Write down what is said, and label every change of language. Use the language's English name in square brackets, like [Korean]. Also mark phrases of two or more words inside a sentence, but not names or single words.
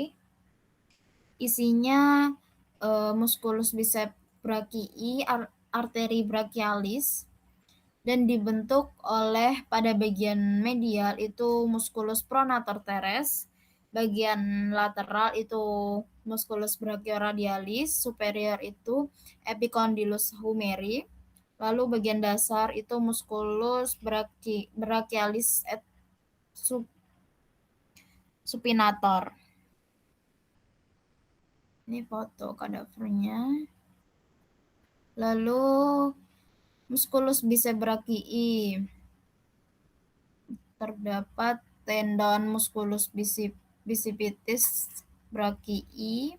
[Indonesian] Isinya [Latin] musculus biceps brachii, arteri brachialis, [Indonesian] dan dibentuk oleh pada bagian medial itu [Latin] musculus pronator teres, [Indonesian] bagian lateral itu [Latin] musculus brachioradialis, [Indonesian] superior itu [Latin] epicondylus humeri, [Indonesian] lalu bagian dasar itu [Latin] musculus brachialis et supinator. [Indonesian] Ini foto kadavernya. [Latin] Lalu musculus biceps brachii. Terdapat tendon musculus bicipitis brachii.